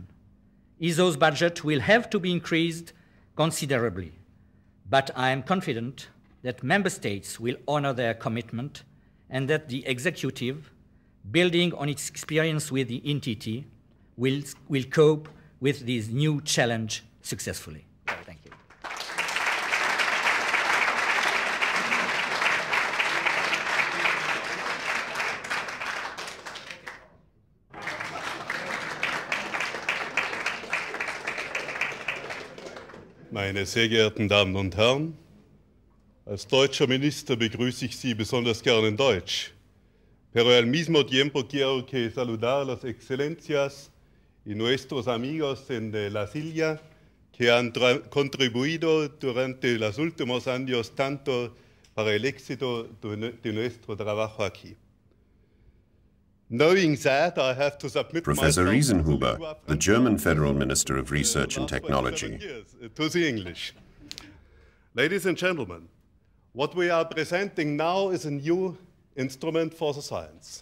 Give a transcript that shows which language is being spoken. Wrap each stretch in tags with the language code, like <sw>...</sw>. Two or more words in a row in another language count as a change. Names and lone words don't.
<en>ESO's budget will have to be increased considerably, but I am confident that member states will honor their commitment and that the executive, building on its experience with the NTT, will cope with this new challenge successfully. Thank you.</en> <de>Meine sehr geehrten Damen und Herren, als deutscher Minister begrüße ich Sie besonders gern in Deutsch.</de> <es>Pero al mismo tiempo quiero que saludar a las excelencias y nuestros amigos en las islas que han contribuido durante los últimos años tanto para el éxito de nuestro trabajo aquí.</es> <en>Knowing that, I have to submit Professor Riesenhuber, the German Federal Minister of Research and Technology. To the English. Ladies and gentlemen, what we are presenting now is a new instrument for the science.</en>